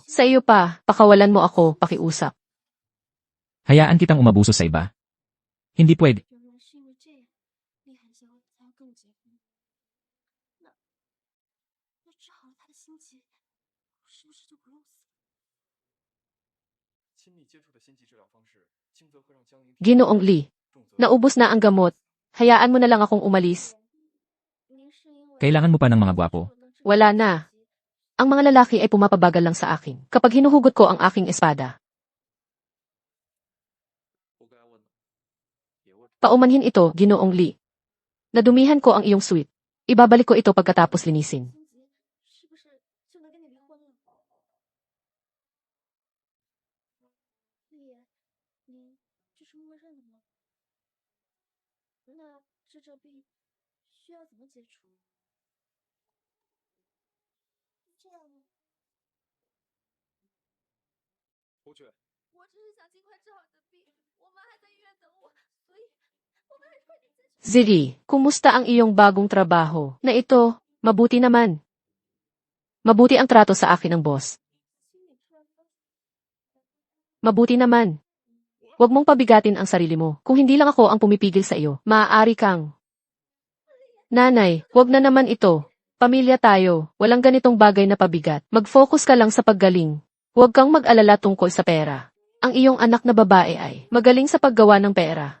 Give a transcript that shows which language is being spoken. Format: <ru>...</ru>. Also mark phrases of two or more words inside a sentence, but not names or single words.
<tl>Sa iyo pa, pakawalan mo ako, pakiusap. hayaan kitang umabuso sa iba. Hindi pwede.</tl> <zh>原来是因为这样，厉寒想要才要跟我结婚。那治好了他的心结，是不是就不用死？</zh> <tl>Ginoong Lee, naubos na ang gamot. Hayaan mo na lang akong umalis.</tl> <zh>您是因为</zh> <tl>Kailangan mo pa ng mga gwapo. Wala na. Ang mga lalaki ay pumapabagal lang sa akin kapag hinuhugot ko ang aking espada. Paumanhin ito, Ginoong Lee. Nadumihan ko ang iyong suite. Ibabalik ko ito pagkatapos linisin.</tl> <zh>心结是不是就能跟你离婚了？丽言，您这是默认了吗？那这病需要怎么解除？这样呢？我只是想尽快治好你的病，我妈还在医院等我，所以我们还是快点解除。</zh> <tl>Ziri, kumusta ang iyong bagong trabaho? Na ito, mabuti naman. Mabuti ang trato sa akin ng boss.</tl> <zh>心里突然发现</zh> <tl>Mabuti naman. Huwag mong pabigatin ang sarili mo. Kung hindi lang ako ang pumipigil sa iyo, maaari kang. Nanay, huwag na naman ito. Pamilya tayo, walang ganitong bagay na pabigat. Mag-focus ka lang sa paggaling. Huwag kang mag-alala tungkol sa pera. Ang iyong anak na babae ay magaling sa paggawa ng pera.</tl>